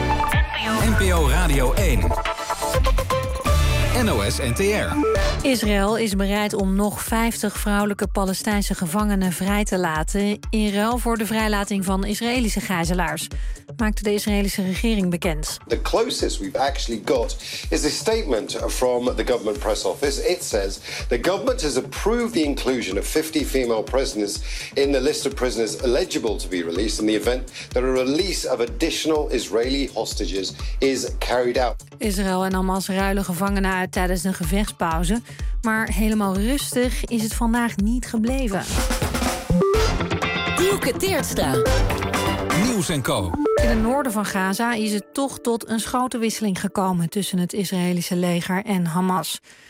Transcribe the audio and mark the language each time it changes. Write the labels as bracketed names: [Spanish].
[Dutch] NPO Radio 1. NOS-NTR. Israël is bereid om nog 50 vrouwelijke Palestijnse gevangenen vrij te laten in ruil voor de vrijlating van Israëlische gijzelaars, maakte de Israëlische regering bekend. [English] The closest we've actually got is a statement from the government press office. It says the government has approved the inclusion of 50 female prisoners in the list of prisoners eligible to be released in the event that a release of additional Israeli hostages is carried out. [Dutch] Israël en Hamas ruilen gevangenen uit tijdens een gevechtspauze. Maar helemaal rustig is het vandaag niet gebleven. Dielke Teertstra. Nieuws en Co. In het noorden van Gaza is het toch tot een schotenwisseling gekomen tussen het Israëlische leger en Hamas.